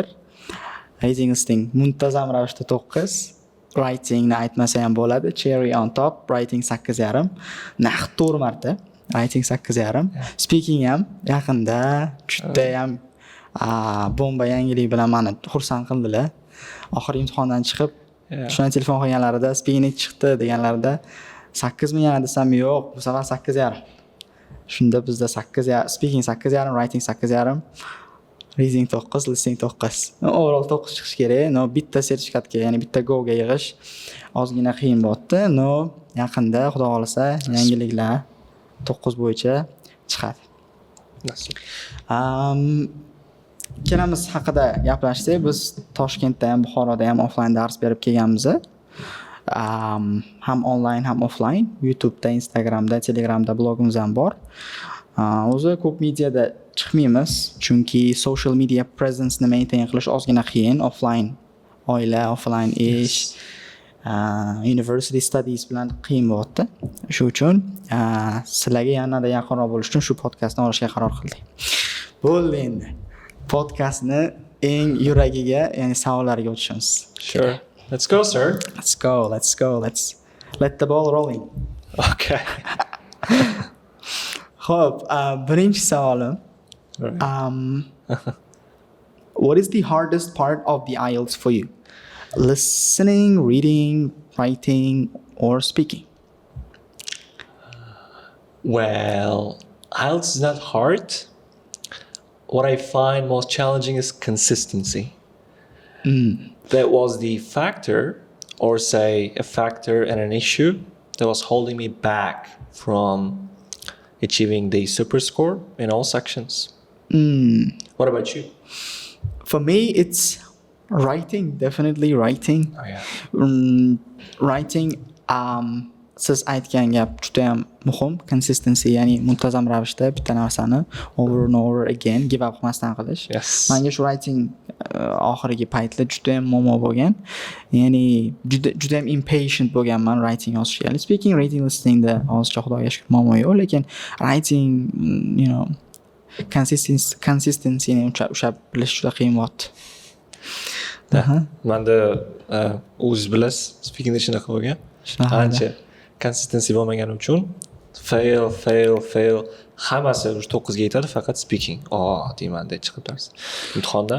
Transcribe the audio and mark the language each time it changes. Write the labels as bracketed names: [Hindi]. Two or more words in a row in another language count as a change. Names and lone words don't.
[English] Reading listing [Uzbek] muntazam ravishda 9, writingni aytmasa ham bo'ladi, [English] cherry on top, [Uzbek] writing 8.5, naqd 4 marta, writing 8.5, speaking ham yaqinda juda ham bomba yangilik bilan meni xursand qildilar. Oxirgi imtihondan chiqib shunday telefon qilganlarida speaking chiqdi deganlarida 8 mi yana desam yo'q, bu safar 8.5. Shunda bizda 8.5, [English] speaking 8.5, writing 8.5, reading 9, listening 9. [Uzbek] Overall 9 chiqish kerak. Bitta sertifikatga, ya'ni bitta go ga yig'ish ozgina qiyin bo'ldi. Yaqinda xudo xolasa yangiliklar 9 bo'yicha chiqadi. Nasib. Ikkalamiz haqida gaplashsak, biz Toshkentda ham, Buxoroda ham offline dars berib kelganmiz. Ham online, ham offline. YouTube'da, Instagram'da, Telegram'da blogimiz ham bor. O'zi ko'p mediada chiqmaymiz, chunki [English] social media presence [Uzbek] ni maintain qilish ozgina qiyin. Offline oila, offline ish, [English] university studies [Uzbek] bilan qiyin bo'ldi. Shu uchun sizlarga yanada yaqinroq bo'lish uchun shu podkastni olishga qaror qildik. Bo'ldi endi. Podcastni eng yuragiga, ya'ni savollarga o'tishimiz. [English] Sure. Let's go, sir. Let's go. Let's let the ball rolling. Okay. [Uzbek] Xo'p, birinchi savolim. [English] What is the hardest part of the IELTS for you? Listening, reading, writing, or speaking? Well, IELTS is not hard. What I find most challenging is consistency. That was the factor, or say a factor and an issue that was holding me back from achieving the super score in all sections. What about you? For me, it's writing, definitely writing. Oh yeah. Writing, [Uzbek] siz aytgan gap juda ham muhim, consistency, ya'ni muntazam ravishda bitta narsani [English] over and over again give up [Uzbek] qilmasdan qilish. [English] Yes. [Uzbek] Menga shu writing oxirgi paytlar juda ham muammo bo'lgan. Ya'ni juda ham impatient bo'lganman writing yozishga. Ya'ni speaking, reading, listeningda hozircha Xudoga shukr muammo yo'q, lekin writing, [English] you know, [Uzbek] consistencyni ushlab bilish juda qiyin bo'lyapti. Manda o'zingiz bilasiz, speakingda shunaqa bo'lgan. Ancha consistency bo'lmagani uchun fail hammasi o'sha 9 ga yetadi, faqat speaking deymanda chiqib turasiz imtihondan.